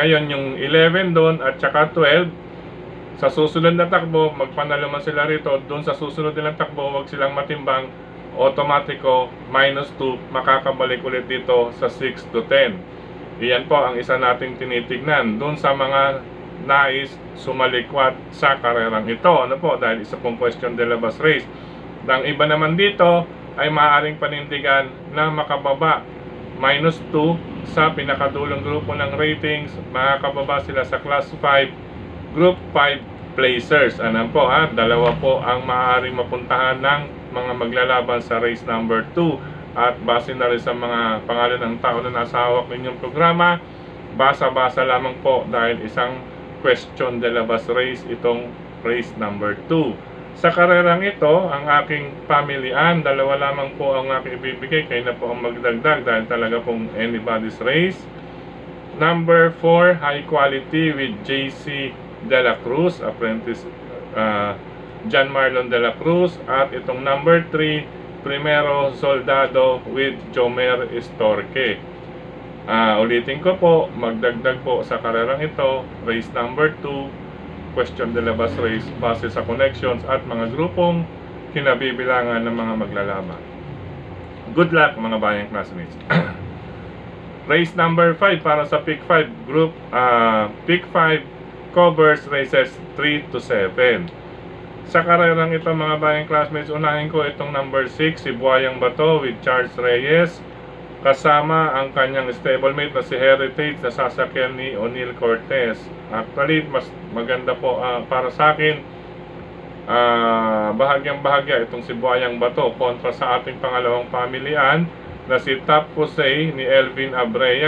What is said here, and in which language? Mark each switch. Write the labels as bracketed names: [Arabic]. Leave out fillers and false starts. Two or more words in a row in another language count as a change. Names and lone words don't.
[Filipino] Ngayon yung 11 doon at saka 12, sa susunod na takbo, magpanalo man sila rito, doon sa susunod nilang takbo, wag silang matimbang, automatiko, minus 2, makakabalik ulit dito sa 6 to 10. Iyan po ang isa nating tinitignan doon sa mga nais sumalikwat sa karerang ito. Ano po, dahil isa pong question de la Bas race. Ang iba naman dito ay maaaring panindigan na makababa minus 2 sa pinakadulong grupo ng ratings. Makakababa sila sa [English] class 5, group 5 placers. [Filipino] Ano po dalawa po ang maaaring mapuntahan ng mga maglalaban sa [English] race number 2. [Filipino] At base na rin sa mga pangalan ng tao na nasa hawak ninyong programa, basa-basa lamang po dahil isang question de la Bas race itong [English] race number 2. [Filipino] Sa karerang ito, ang aking pamilian, dalawa lamang po ang aking ibibigay, kayo na po ang magdagdag dahil talaga pong [English] anybody's race. Number 4, High Quality with JC De La Cruz, apprentice John Marlon de la Cruz. [Filipino] At itong number 3, Primero Soldado with Jomer Estorque. Ulitin ko po, magdagdag po sa karerang ito, [English] race number 2, [Filipino] question de labas race base sa connections at mga grupong kinabibilangan ng mga maglalaban. [English] Good luck [Filipino] mga bayang classmates. [English] Race number 5 [Filipino] para sa [English] Pick 5 group. Pick 5 covers races 3 to 7. [Filipino] Sa karerang ito mga bayang classmates, unahin ko itong number 6, si Buhayang Bato with Charles Reyes, kasama ang kanyang stablemate na si Heritage na sasakyan ni O'Neil Cortez. Actually, mas maganda po para sa akin, bahagyang bahagya itong si Buhayang Bato kontra sa ating pangalawang pamilian na si Top Jose ni Elvin Abrea.